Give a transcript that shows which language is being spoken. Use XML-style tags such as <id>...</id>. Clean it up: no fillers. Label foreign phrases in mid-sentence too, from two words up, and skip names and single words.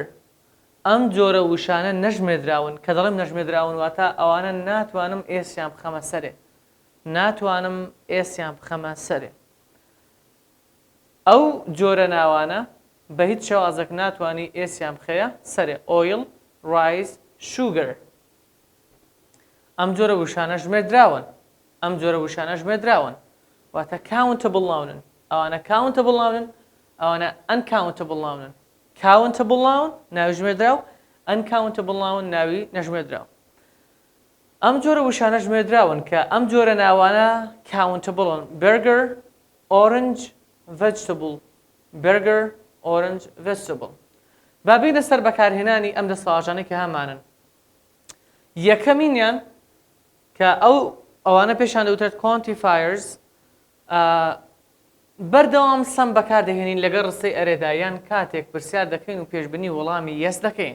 <ckb>ئەم جۆرە وشانە نەژمێردراون. کە دەڵێم نەژمێردراون واتە ئەوانە ناتوانم ئێسیان بخەمە سەرێ، ناتوانم ئێسیان بخەمە سەرێ. ئەو جۆرە ناوانە بە هیچ شێوازێک ناتوانی ئێسیان بخەیە سەرێ:</ckb> <en>oil, rice, sugar.</en> <ckb>ئەم جۆرە وشانە ژمێردراون. ئەم جۆرە وشانە ژمێردراون واتە</ckb> <en>countable noun.</en> <ckb>ئەوانە</ckb> <en>countable noun،</en> <ckb>ئەوانە</ckb> <en>uncountable noun. countable noun</en> <ckb>ناوی ژمێردراو،</ckb> <en>uncountable noun</en> <ckb>ناوی نەژمێردراو. ئەم جۆرە وشانە ژمێردراون کە ئەم جۆرە ناوانە countable.</ckb> <en>burger، orange، vegetable. burger، orange، vegetable.</en> <ckb>با بینە سەر بەکارهێنانی ئەم دەستەواژانەی کە هەمانن. یەکەمینیان کە ئەوانە پێشان دەوترێت quantifiers، بەردەوام سەم بەکاردەهێنین لەگەڵ ڕستەی ئەرێدا، یان کاتێک پرسیار دەکەین و پێشبنی وەڵامی یەس دەکەین.</ckb>